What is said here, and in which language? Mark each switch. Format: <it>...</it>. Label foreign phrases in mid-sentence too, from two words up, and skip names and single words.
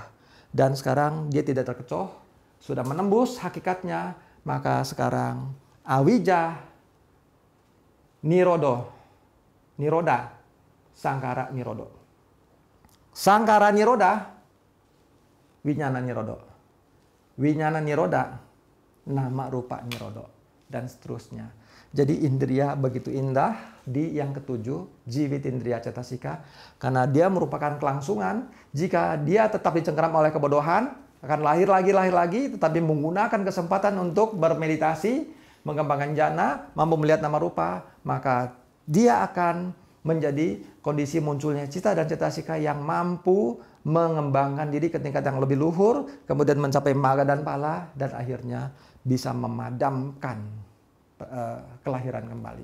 <id>Dan sekarang dia tidak terkecoh, sudah menembus hakikatnya, maka sekarang</id> <pi>awija niroda, sangkara nirodo. Sangkara niroda, winyana nirodo. Winyana niroda, nama rupa nirodo.</pi> <id>Dan seterusnya. Jadi indriya begitu indah di yang ketujuh,</id> <pi>jiwitindriya cetasika.</pi> <id>Karena dia merupakan kelangsungan. Jika dia tetap dicengkeram oleh kebodohan, akan lahir lagi, tetapi menggunakan kesempatan untuk bermeditasi, mengembangkan jana, mampu melihat</id> <pi>nama rupa,</pi> <id>maka dia akan menjadi kondisi munculnya cita dan cetasika yang mampu mengembangkan diri ke tingkat yang lebih luhur, kemudian mencapai maga dan pala, dan akhirnya bisa memadamkan kelahiran kembali.</id>